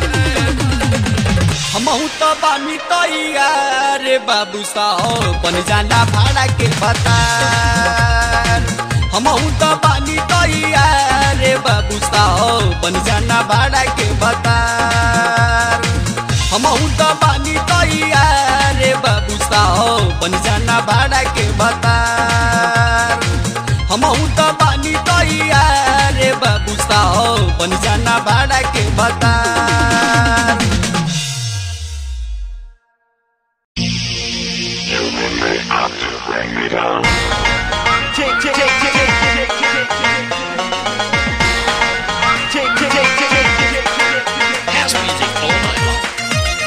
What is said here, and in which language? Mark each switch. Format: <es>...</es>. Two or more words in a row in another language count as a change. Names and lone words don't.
<bho>हमहू तो बानी तैयार रे बाबू साहब बन जाना भाड़ा के बता हमहू तो बानी तैयार रे बाबू साहब बन जाना भाड़ा के बता हमहू तो बानी तैयार रे बाबू साहब बन जाना भाड़ा के बता हमहू तो बानी तैयार रे बाबू साहब बन जाना भाड़ा के बता</bho> <en>Bring me down. House music all night long.</en>